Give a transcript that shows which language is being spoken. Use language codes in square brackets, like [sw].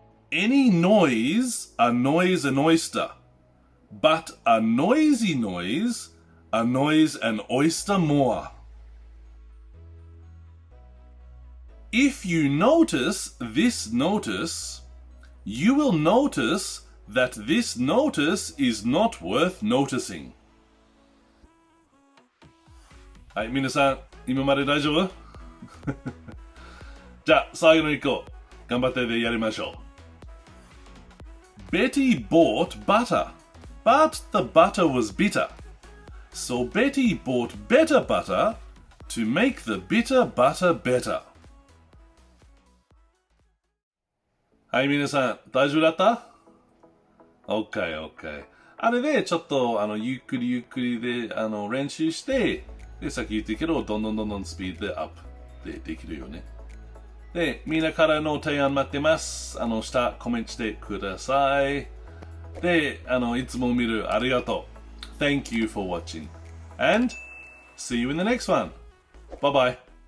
[en] Any noise annoys an oyster, but a noisy noise annoys an oyster more. If you notice this notice, you will notice that this notice is not worth noticing. [ja] はい、皆さん、今まで大丈夫？じゃあ、最後の一個、頑張ってやりましょう。 [en] Betty bought butter, but the butter was bitter. So Betty bought better butter to make the bitter butter better. [ja] はい、皆さん、大丈夫だった？ [en] OK。 [ja] あれで、ちょっと、ゆっくりゆっくりで、練習して、で、さっき言ったけど、どんどんスピードアップでできるよね。で、みんなからの提案待ってます。下コメントしてください。で、いつも見るありがとう。 [en] Thank you for watching. And see you in the next one. Bye bye.